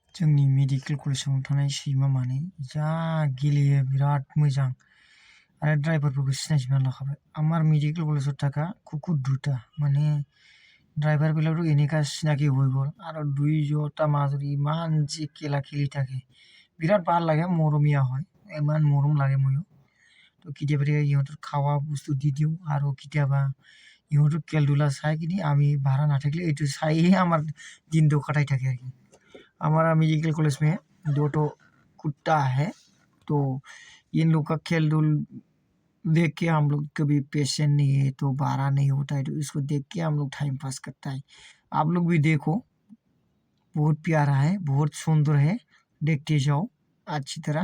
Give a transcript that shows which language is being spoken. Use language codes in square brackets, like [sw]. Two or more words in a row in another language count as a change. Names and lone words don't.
[brx] जोंनि मेडिकेल कलेजाव थानाय सैमा मानै जा गेलेयो बिराद मोजां आरो ड्राइभारफोरखौ सिनायजोबनानै लाखाबाय। [as] আমার মেডিকেল কলেজত থাকা কুকুর দুটা মানে ড্রাইভাৰবিলাকতো এনেকা চিনাকি হৈ গ'ল আৰু দুয়োটা মাজত ইমান যে খেলা খেলি থাকে বিৰাট ভাল লাগে, মৰমীয়া হয়, ইমান মৰম লাগে ময়ো। তো কেতিয়াবা ইহঁতৰ খাৱা বস্তু দি দিওঁ আৰু কেতিয়াবা ইহঁতৰ খেল ধূলা চাই কিনি আমি ভাড়া নাথাকিলে এইটো চাইহে আমাৰ দিনটো কটাই থাকে আর কি। [hi] हमारा [en] medical college [hi] में 2 कुत्ता है, तो इन लोग का खेल धूल देख के हम लोग कभी पेशेंट नहीं है तो बारह नहीं होता है, तो इसको देख के हम लोग [en] time pass [hi] करता है। आप लोग भी देखो, बहुत प्यारा है, बहुत सुंदर है, देखते जाओ अच्छी तरह।